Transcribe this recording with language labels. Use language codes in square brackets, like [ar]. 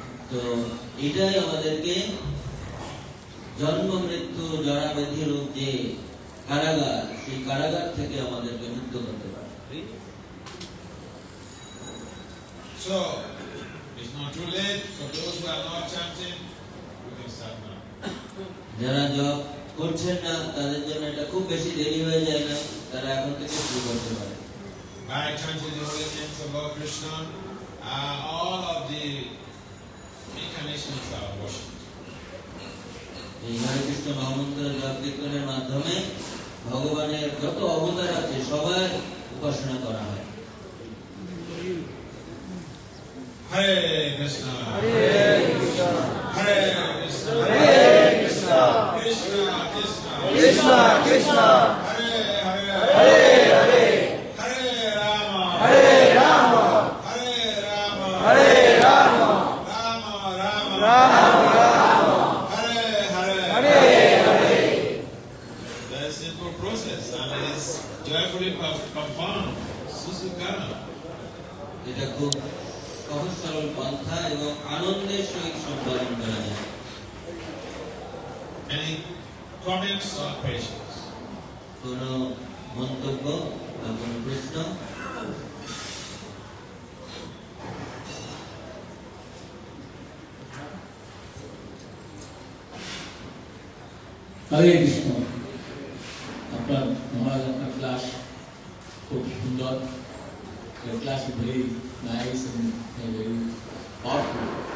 [bn] তো এটাই আমাদেরকে জন্ম মৃত্যু জরা ব্যাধি রোগ যে কারাগার, সেই কারাগার থেকে আমাদেরকে মুক্ত করতে পারে। [en] So, it's not too late for those who are not chanting, we can start now. [bn] যারা জপ করছেন না তাদের জন্য এটা খুব বেশি দেরি হয়ে যায় না, তারা এখন থেকে শুরু করতে পারে। [en] By chanting the holy names of Lord Krishna, all of the incarnations are worshipped. [bn] এই হরে কৃষ্ণ মহামন্ত্র জপ কীর্তনের মাধ্যমে ভগবানের যত অবতার আছে সবার উপাসনা করা হয়। [sa] Hare Krishna, Hare Krishna, Hare Krishna, Hare Krishna, Krishna Krishna, Krishna Krishna, Hare Hare, Hare Hare, Hare Rama, Hare Rama, Hare Rama, Hare Rama, Rama Rama, Rama Rama, Hare Hare. Hare Hare. [en] Very simple process, and it is joyfully performed. Susukana. [bn] এটা খুব সহজ সরল পন্থা এবং আনন্দের সহিত সম্পাদন করা যায়। [en] Any comments or questions? [bn] কোনো মন্তব্য বা কোনো প্রশ্ন? হরে কৃষ্ণ। আপনার মহারাজ আপনার ক্লাস খুব সুন্দর। [en] Your class is very nice and very powerful.